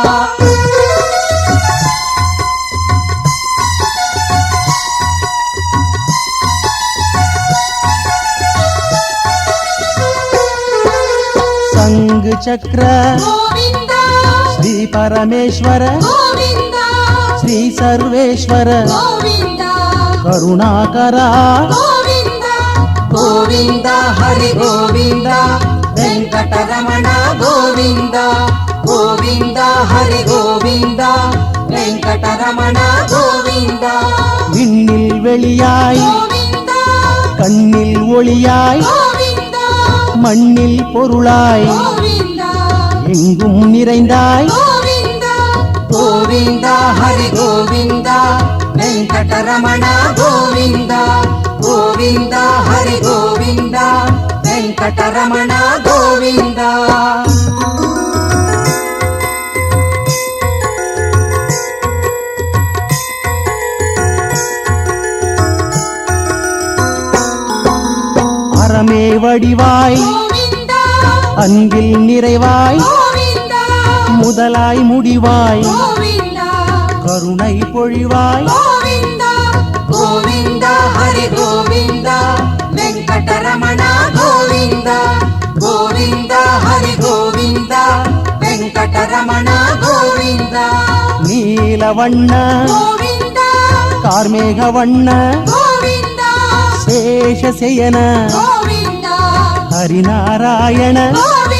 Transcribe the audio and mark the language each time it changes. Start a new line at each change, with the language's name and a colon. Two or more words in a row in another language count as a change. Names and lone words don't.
Telugu: సంగ చక్ర శ్రీ పరమేశ్వర శ్రీ సర్వేశ్వర కరుణాకర గోవింద హరి గోవింద వెంకటరమణ గోవింద గోవింద హరి గోవింద వెంకటరమణ గోవింద
Tamil: விண்ணில் வெளியாய் கண்ணில் ஒளியாய் மண்ணில் பொருளாய் எங்கும் நிறைந்தாய்
Telugu: గోవింద హరి గోవింద వెంకటరమణ గోవింద గోవింద హరి గోవింద వెంకటరమణ గోవింద
Tamil: அறமே வடிவாய் அன்பில் நிறைவாய் முதலாய் முடிவாய் கருணை பொழிவாய்
Telugu: గోవింద హరి గోవింద వెంకటరమణ గోవింద గోవింద హరి గోవింద వెంకటరమణ గోవింద
Tamil: நீலவண்ண கார்மேகவண்ண சேஷசயன ஹரிநாராயண